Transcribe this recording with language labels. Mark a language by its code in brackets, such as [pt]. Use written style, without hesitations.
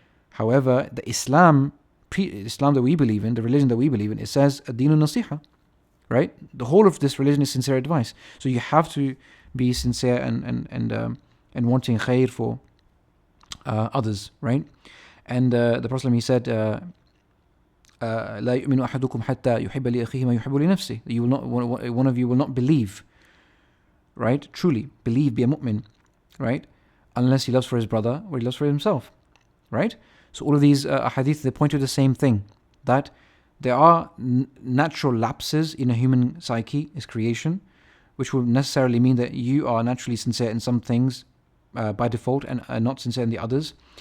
[en] However, the Islam that we believe in, the religion that we believe in, it says [ar] ad-dinu nasiha, [en] right? The whole of this religion is sincere advice. So you have to be sincere and wanting khair for others, right? And the Prophet, he said, [ar] لا يؤمن أحدكم حتى يحب لأخيه ما يحب لنفسه. [en] You will not, one of you will not believe, right? Truly believe, be a mu'min, right? Unless he loves for his brother or he loves for himself, right? So all of these hadith, they point to the same thing, that There are natural lapses in a human psyche, its creation, which will necessarily mean that you are naturally sincere in some things by default and not sincere in the others.